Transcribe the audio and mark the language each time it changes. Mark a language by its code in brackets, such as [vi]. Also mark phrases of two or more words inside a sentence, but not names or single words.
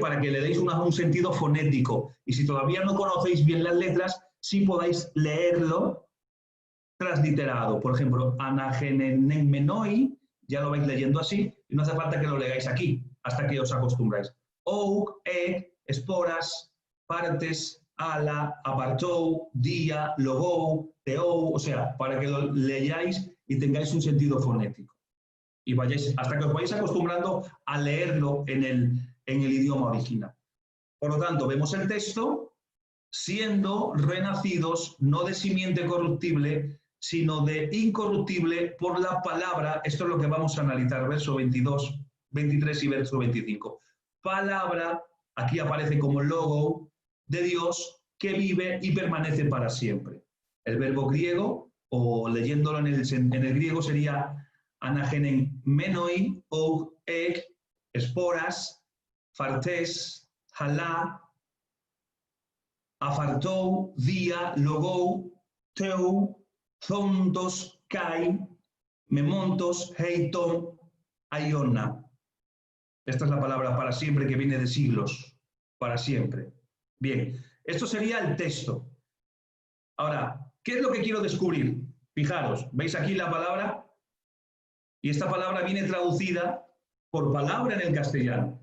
[es] Para que le deis un sentido fonético. Y si todavía no conocéis bien las letras, sí podáis leerlo transliterado. Por ejemplo, anagenenmenoi, ya lo vais leyendo así, y no hace falta que lo leáis aquí, hasta que os acostumbráis. [el] οὐ σπορᾶς φθαρτῆς, ἀλλὰ ἀφθάρτου διὰ λόγου θεοῦ, [es] o sea, para que lo leáis y tengáis un sentido fonético. Y vayáis, hasta que os vayáis acostumbrando a leerlo en el idioma original. Por lo tanto, vemos el texto, siendo renacidos no de simiente corruptible, sino de incorruptible por la palabra. Esto es lo que vamos a analizar, verso 22, 23 y verso 25. Palabra, aquí aparece como logo, de Dios, que vive y permanece para siempre. El verbo griego, o leyéndolo en el griego, sería [el] ἀναγεγεννημένοι οὐ σπορᾶς φθαρτῆς ἀλλὰ ἀφθάρτου διὰ λόγου θεοῦ ζῶντος καὶ μένοντος εἰς τὸν αἰῶνα. [es] Esta es la palabra para siempre que viene de siglos, para siempre. Bien, esto sería el texto. Ahora, ¿qué es lo que quiero descubrir? Fijaros, ¿veis aquí la palabra? Y esta palabra viene traducida por palabra en el castellano.